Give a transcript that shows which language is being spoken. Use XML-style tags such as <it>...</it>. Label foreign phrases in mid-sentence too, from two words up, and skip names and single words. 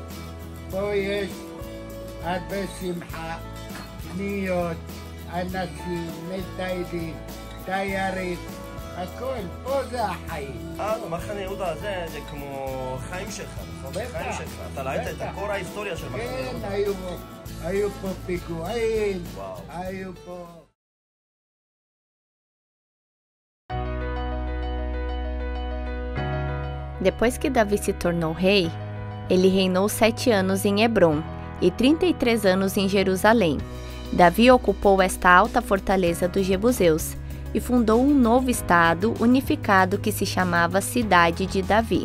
<he>פה יש הרבה שמחה, קניות, אנשים, מטיילים, תיירים, הכל, פה זה החיים. מחנה יהודה זה כמו חיים שלך, נכון? חיים שלך. אתה ראית את כל ההיסטוריה של מחנה יהודה. כן, היו פה פיגועים, היו פה...</he> <pt>Depois que Davi se tornou rei, ele reinou 7 anos em Hebrom e 33 anos em Jerusalém. Davi ocupou esta alta fortaleza dos jebuseus, e fundou um novo estado unificado que se chamava Cidade de Davi.</pt>